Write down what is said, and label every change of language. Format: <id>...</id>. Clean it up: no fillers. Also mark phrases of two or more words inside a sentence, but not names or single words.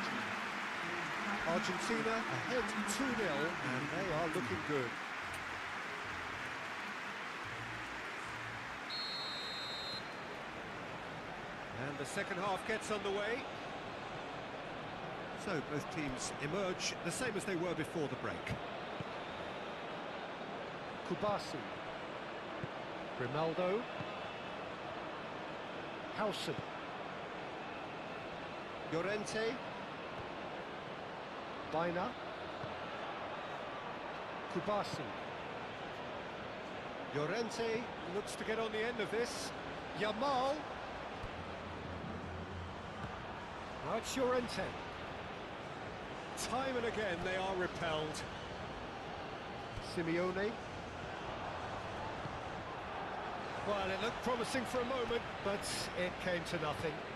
<en>Argentina ahead 2-0, and they are looking good. And the second half gets underway. So both teams emerge the same as they were before the break. Kubasi. Grimaldo. Hausen. Llorente. Baina. Kubasi. Llorente looks to get on the end of this. Yamal. Now it's Llorente. Time and again they are repelled. Simeone. Well, it looked promising for a moment, but it came to nothing.</en>